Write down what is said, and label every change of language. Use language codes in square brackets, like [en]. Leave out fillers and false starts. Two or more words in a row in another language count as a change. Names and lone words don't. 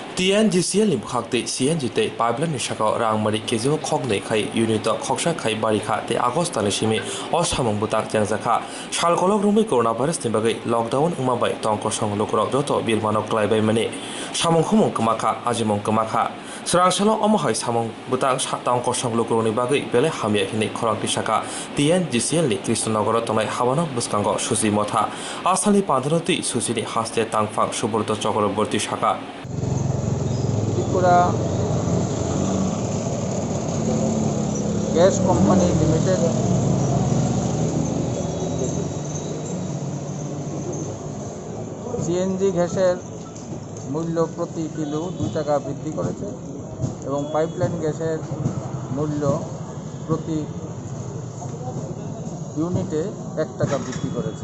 [trp] TNGCL ni bukhakte CNG te pipeline ni shaka rangmari kejo khoknei khai unit khoksa khai barikha te August tani simi osamong butak jangjaka salkolok rungbai coronavirus ni bagai lockdown umabai tongko songlokraw joto birmanok klaibai mani samong humong kmakha ajimong kmakha srangsalo omohai samong butak tongko songlokrawni bagai bele hamya hini khorangti shaka TNGCL ni Krishnanogor tonai habanok buskango susi motha asali pandhanoti susini haste tangphang subrto chakraborti shaka [bn] ত্রিপুরা গ্যাস কোম্পানি লিমিটেড সিএনজি গ্যাসের মূল্য প্রতি কিলো 2 টাকা বৃদ্ধি করেছে এবং পাইপলাইন গ্যাসের মূল্য প্রতি ইউনিটে 1 টাকা বৃদ্ধি করেছে।